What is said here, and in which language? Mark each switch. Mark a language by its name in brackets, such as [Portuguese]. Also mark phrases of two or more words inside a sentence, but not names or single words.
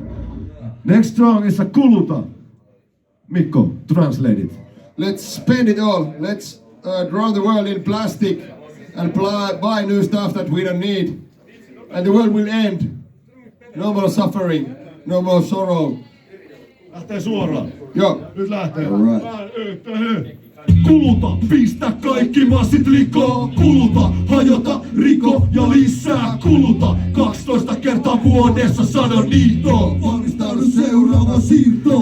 [English] Next song is a Kuluta. Mikko, translate it. Let's spend it all. Let's drown the world in plastic and buy new stuff that we don't need. And the world will end. No more suffering, no more sorrow. [Finnish] Lähtee suoraan. Joo. Nyt lähtee. [English] Alright. [Finnish] Kuluta, pistä kaikki massit likoon. Kuluta, hajota, riko ja lisää. Kuluta, 12 kertaa vuodessa sanon niito. Valmistaudu seuraava siirto.